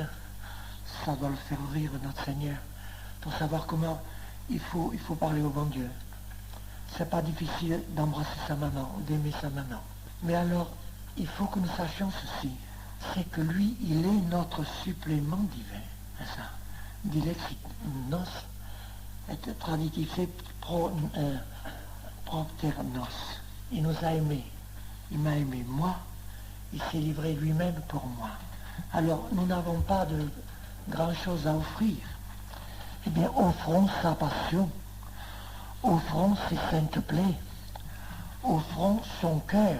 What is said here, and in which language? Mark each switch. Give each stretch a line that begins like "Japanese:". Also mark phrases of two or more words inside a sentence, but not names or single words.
French: Ça doit le faire rire, notre Seigneur, pour savoir comment il faut parler au bon Dieu. C'est pas difficile d'embrasser sa maman, d'aimer sa maman. Mais alors, il faut que nous sachions ceci, c'est que lui, il est notre supplément divin. C'est ça.
Latin: Dilexit nos, et traditif propter nos.
French: Il nous a aimés. Il m'a aimé moi. Il s'est livré lui-même pour moi. Alors, nous n'avons pas de grand-chose à offrir. Eh bien, offrons sa passion. Offrons ses saintes plaies. Offrons son cœur.